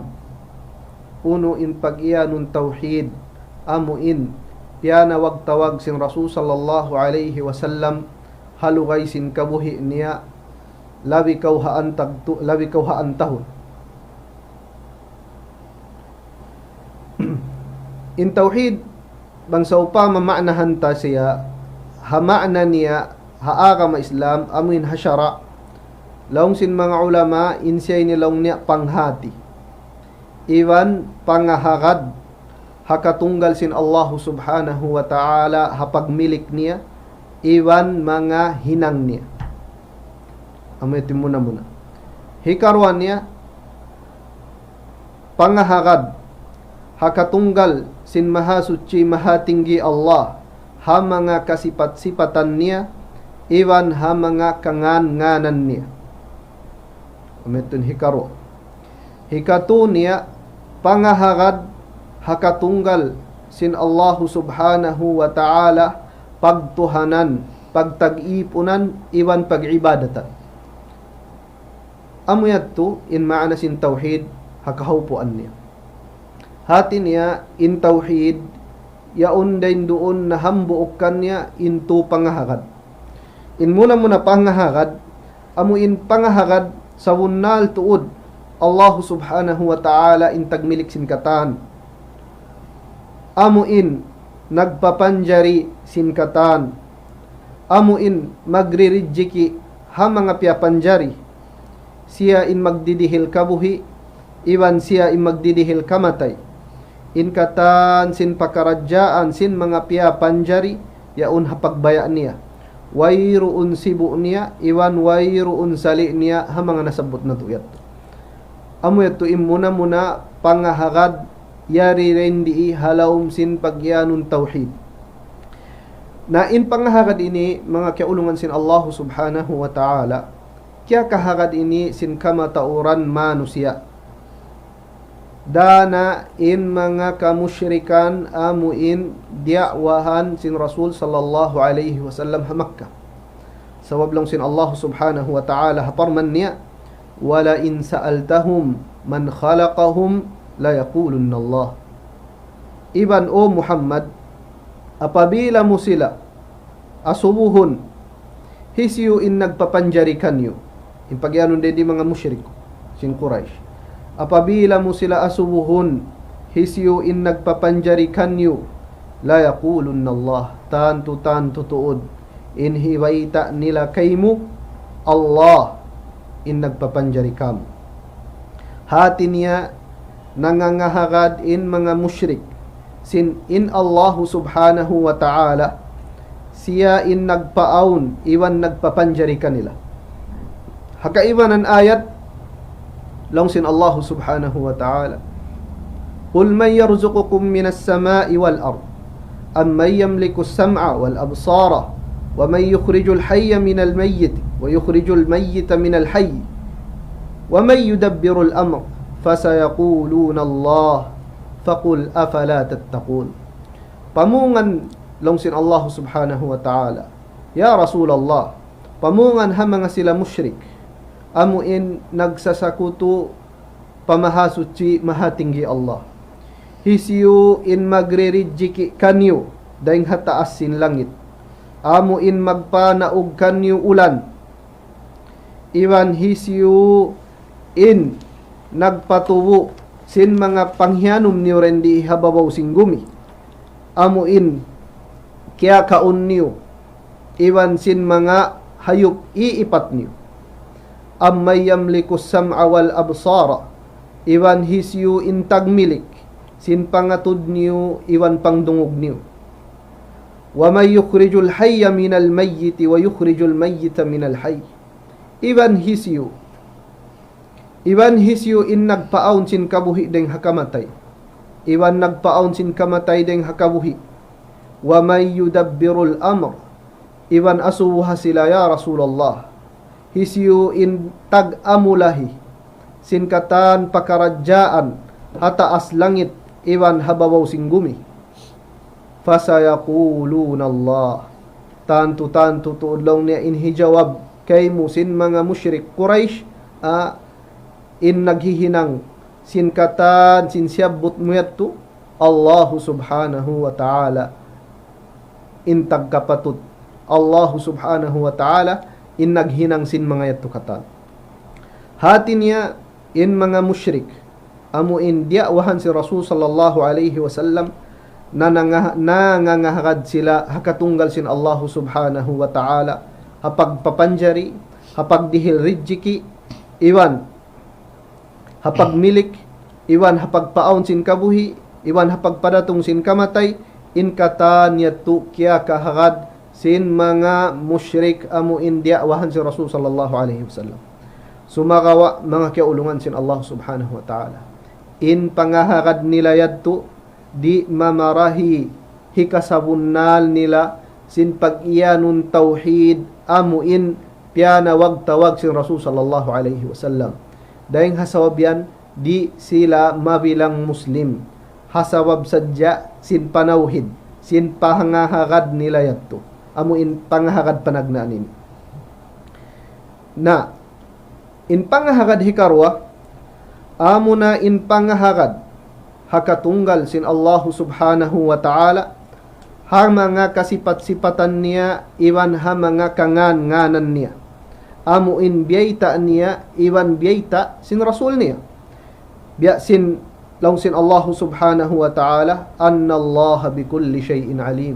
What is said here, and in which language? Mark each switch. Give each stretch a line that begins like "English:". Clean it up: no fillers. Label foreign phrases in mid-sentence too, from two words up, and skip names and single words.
Tausug: Uno in pag-iyanun tauhid amo in piyana wag tawag sin Rasul
Arabic: صلى الله عليه وسلم
Tausug: halugay sin kabuhi niya labi kaw haan tahon. In tauhid bang sa upama ma'nahan ta siya hama'na niya haaga ma Islam amuin hasyara, laong sin mga ulama insay nilaong niya panghati, iwan pangahagad hakatunggal sin Allah
Arabic: سبحانه وتعالى
Tausug: hapagmilik niya, iwan mga hinang niya. Amuitin muna hikaruan niya pangahagad hakatunggal sin mahasuci mahatinggi Allah ha mga kasipat-sipatan niya, iwan ha mga kangan-nganan niya. Ametun hikaro. Hikatu niya pangahagad hakatunggal sin Allah
Arabic: سبحانه وتعالى
Tausug: pagtuhanan, pagtag-ipunan, iwan pag-ibadatan. Amuyat to in maana sin tauhid hakahaupuan niya. Hati niya in tauhid yaon dain doon na hambuokan niya into pangahagad. In muna pangahagad, amu in pangahagad sa wunnal tuod Allah
Arabic: سبحانه وتعالى
Tausug: in tagmilik sin katan. Amu in nagpapanjari sin katan. Amu in magririjiki ha mga piapanjari. Siya in magdidihil kabuhi, iwan siya in magdidihil kamatay. In katan sin pakaradyaan sin mga piapanjari yaon hapagbaya niya. Wayruun sibu niya, iwan wayruun sali niya ha mga nasabot na tuyat. Amo yato imuna pangahagad yari rendi halawm sin pagyanun tauhid. Na in pangahagad ini mga kaulungan sin Allah
Arabic: سبحانه وتعالى,
Tausug: kya kahagad ini sin kamatauran manusia. Dana in mga kamusyrikan amuin diawahan sin Rasul
Arabic: صلى الله عليه وسلم
Tausug: ha Makkah. Sawab lang sin Allah
Arabic: سبحانه وتعالى
Tausug: haparman niya,
Arabic: ولئن سألتهم من خلقهم ليقولن الله.
Tausug: Iban o Muhammad, apabila mo sila asubuhon hisyu in nagpapanjari kanyo, in pagyanon din mga musyrik sin Quraysh, apabila mo sila asubuhon hisyu in nagpapanjari kanyo,
Arabic: ليقولن الله,
Tausug: tanto tuod in hiwaita nila kaymo Allah in nagpapanjari kam. Hati niya nangangahagad in mga musyrik sin in Allah
Arabic: سبحانه وتعالى
Tausug: siya in nagpaaun iwan nagpapanjari kanila. Hakaiwan ang ayat long sin
Arabic: Allah الله سبحانه وتعالى قل من يرزقكم من السماء والأرض أمن يملك السمع والأبصار ومن يخرج الحي من الميت ويخرج الميت من الحي ومن يدبر الأمر فسيقولون الله فقل أفلا تتقون.
Tausug: Pamungan long sin Allah
Arabic: سبحانه وتعالى يا رسول الله,
Tausug: pamungan ha mga sila musyrik amuin nagsasakuto pamahasuci mahatinggi Allah, hisyu in magririjiki kanyo daing hataas sin langit, amuin magpanaog kanyo ulan, iwan hisyu in nagpatubo sin mga panghianom niyo rendi hababaw sing gumi, amuin kaya kaun niyo, iwan sin mga hayop iipat niyo.
Arabic: أمن يملك السمع والأبصار,
Tausug: iwan hisyu intag milik, sin pangatud niyo, iwan pangdungog niyo.
Arabic: ومن يخرج الحي من الميت ويخرج الميت من الحي.
Tausug: Iwan hisyu in nagpaaon sin kabuhi deng hakamatay. Iwan nagpaaon sin kamatay deng hakabuhi.
Arabic: ومن يدبر الأمر,
Tausug: iwan asuha sila
Arabic: يا رسول الله.
Tausug: Hisyu in tag-amulahi, sin katan pakarajaan, hataas langit, iwan hababaw singgumi.
Arabic: فسيقولون الله,
Tausug: tantu tuudlaw niya in hijawab kay musin mga musyrik Quraysh, in naghihinang sin katan sin siyabot muyadto Allah
Arabic: سبحانه وتعالى,
Tausug: in tagkapatut Allah
Arabic: سبحانه وتعالى
Tausug: in naghinang sin mga yadto katan. Hati niya in mga musyrik amu in diawahan si Rasul
Arabic: صلى الله عليه وسلم
Tausug: na nangangahagad sila hakatunggal sin Allah
Arabic: سبحانه وتعالى,
Tausug: hapag papanjari, hapag dihil rijiki, iwan hapag milik, iwan hapag paon sin kabuhi, iwan hapag padatong sin kamatay, in katan yatu kya kahagad sin mga musyrik amu in diawahan si Rasul
Arabic: صلى الله عليه وسلم.
Tausug: Sumagawa mga kiaulungan sin Allah
Arabic: سبحانه وتعالى,
Tausug: in pangahagad nila yadto di mamarahi hikasabunnal nila sin pag-iyanun tauhid amuin pianawag tawag sin Rasul
Arabic: صلى الله عليه وسلم.
Tausug: Dahing hasawabyan di sila mabilang muslim, hasawab sadya sin panawhid, sin pangahagad nila yadto amuin pangahagad panagnanin. Na in pangahagad hikarwa amuna in pangahagad hakatunggal sin Allah
Arabic: سبحانه وتعالى,
Tausug: ha mga kasipat-sipatan niya, iwan ha mga kangan-nganan niya. Amuin biyayta niya, iwan biyayta sin Rasul niya. Biya sin law sin Allah
Arabic: سبحانه وتعالى, أن الله بكل شيء عليم.